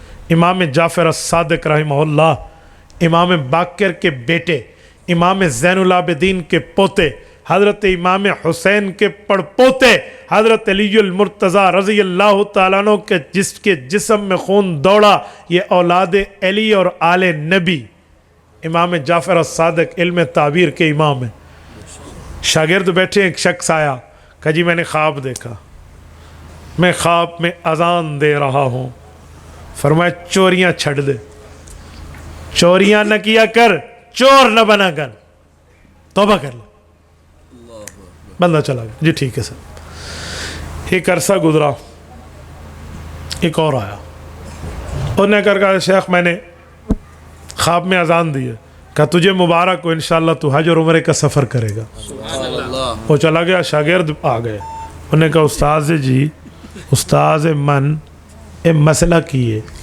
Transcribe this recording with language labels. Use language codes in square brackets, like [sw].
[ur] امام جعفر الصادق رحمہ اللہ, امام باقر کے بیٹے, امام زین العابدین کے پوتے, حضرت امام حسین کے پڑپوتے, حضرت علی المرتضیٰ رضی اللہ تعالیٰ عنہ کے جس کے جسم میں خون دوڑا, یہ اولاد علی اور آل نبی. امام جعفر الصادق علم تعبیر کے امام ہیں. شاگرد بیٹھے, ایک شخص آیا, کہا جی میں نے خواب دیکھا, میں خواب میں اذان دے رہا ہوں. فرمایا [pa] چوریاں چھڑ دے, [ur] چوریاں نہ کیا کر, چور نہ بنا کر, توبہ کر لے. بندہ چلا گیا. جی ٹھیک ہے سر. ایک عرصہ گزرا, ایک اور آیا, انہوں نے کہا شیخ میں نے خواب میں اذان دی ہے. کہا تجھے مبارک ہو, انشاءاللہ تو حج اور عمرے کا سفر کرے گا. وہ چلا گیا. شاگرد آ گئے, انہوں نے کہا استاذ جی, [pa] استاذ من اے مسئلہ کیے.